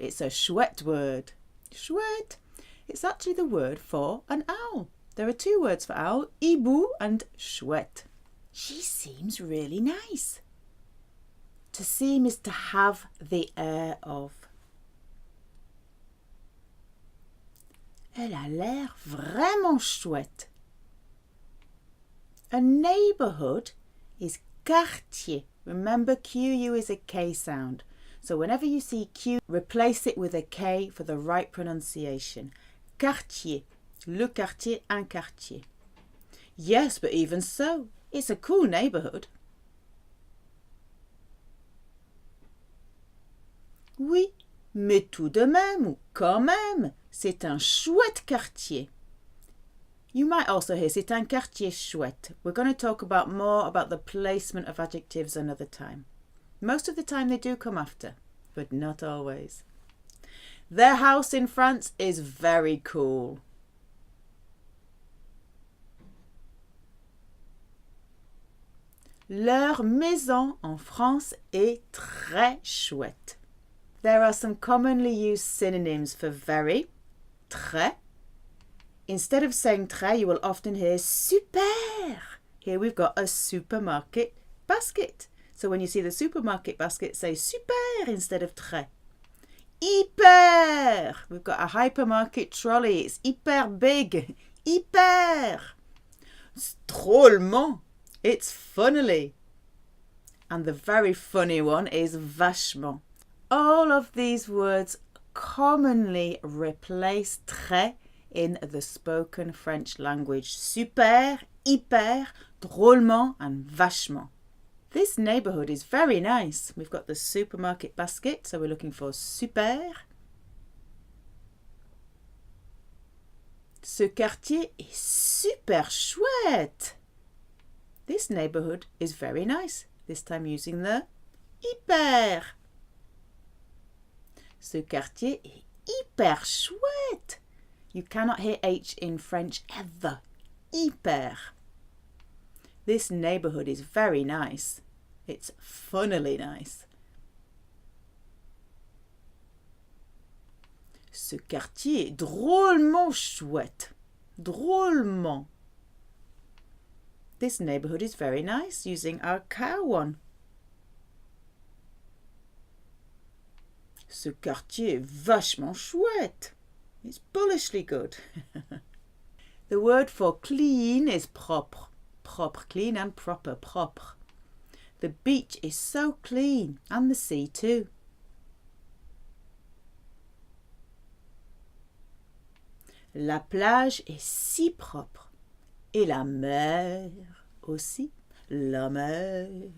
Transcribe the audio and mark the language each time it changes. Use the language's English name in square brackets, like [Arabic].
[English] It's a chouette word. Chouette. It's actually the word for an owl. There are two words for owl, hibou and chouette. She seems really nice. To seem is to have the air of. [French] Elle a l'air vraiment chouette. [English] A neighbourhood is quartier. Remember, QU is a K sound. So whenever you see Q, replace it with a K for the right pronunciation. Quartier. [French] Le quartier, un quartier. [English] Yes, but even so, it's a cool neighbourhood. [French] Oui, mais tout de même ou quand même, c'est un chouette quartier. [English] You might also hear [French] c'est un quartier chouette. [English] We're going to talk more about the placement of adjectives another time. Most of the time they do come after, but not always. Their house in France is very cool. [French] Leur maison en France est très chouette. [English] There are some commonly used synonyms for very, très. Instead of saying très, you will often hear super. Here we've got a supermarket basket. So when you see the supermarket basket, say super instead of très. Hyper. We've got a hypermarket trolley. It's hyper big. Hyper. Drôlement. It's funnily. And the very funny one is vachement. All of these words commonly replace très in the spoken French language. Super, hyper, drôlement and vachement. This neighbourhood is very nice. We've got the supermarket basket, so we're looking for super. [French] Ce quartier est super chouette. [English] This neighbourhood is very nice. This time using the hyper. [French] Ce quartier est hyper chouette. [English] You cannot hear H in French ever. Hyper. This neighbourhood is very nice. It's funnily nice. [French] Ce quartier est drôlement chouette. Drôlement. [English] This neighbourhood is very nice, using our cow one. [French] Ce quartier est vachement chouette. [English] It's bullishly good. The word for clean is propre. Propre, clean and proper, propre. The beach is so clean, and the sea too. [French] La plage est si propre. Et la mer aussi. La mer.